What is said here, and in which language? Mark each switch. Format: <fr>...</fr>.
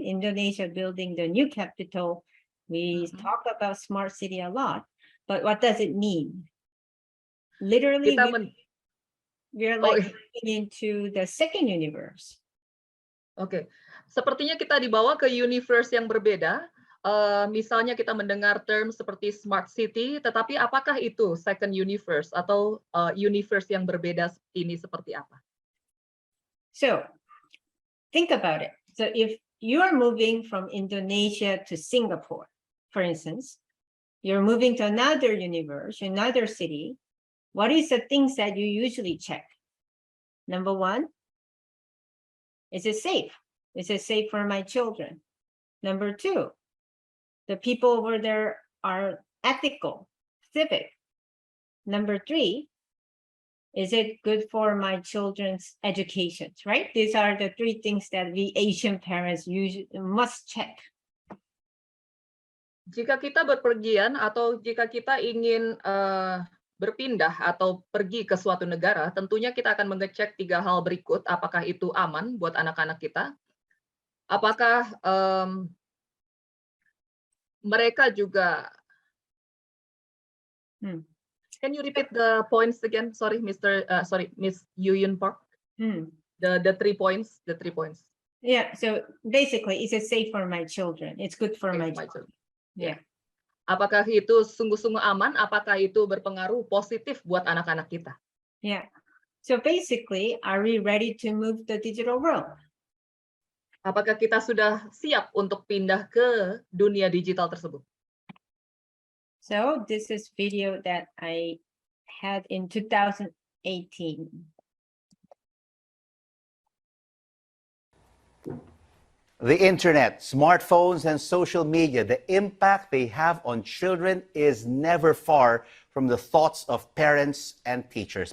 <en>Indonesia building the new capital. We talk about smart city a lot, but what does it mean? Literally, we're like moving into the second universe.</en> <id>Oke, sepertinya kita dibawa ke universe yang berbeda. Misalnya kita mendengar term seperti smart city, tetapi apakah itu second universe atau universe yang berbeda ini seperti apa?</id> <en>So, think about it. So if you are moving from Indonesia to Singapore, for instance, you're moving to another universe, another city, what is the things that you usually check? Number one, is it safe? Is it safe for my children? Number two, the people over there are ethical, civic. Number three, is it good for my children's education, right? These are the three things that we Asian parents usually must check.</en> <id>Jika kita berpergian atau jika kita ingin berpindah atau pergi ke suatu negara, tentunya kita akan mengecek 3 hal berikut. Apakah itu aman buat anak-anak kita? Apakah mereka juga...</id> <en>Can you repeat the points again? Sorry, Miss Yuhyun Park. The 3 points. The 3 points. Yeah. So basically, is it safe for my children? It's good for my children. Yeah.</en> <id>Apakah itu sungguh-sungguh aman? Apakah itu berpengaruh positif buat anak-anak kita?</id> <en>Yeah. So basically, are we ready to move the digital world?</en> <id>Apakah kita sudah siap untuk pindah ke dunia digital tersebut?</id> <en>So this is video that I had in 2018. The internet, smartphones, and social media, the impact they have on children is never far from the thoughts of parents and teachers.</en>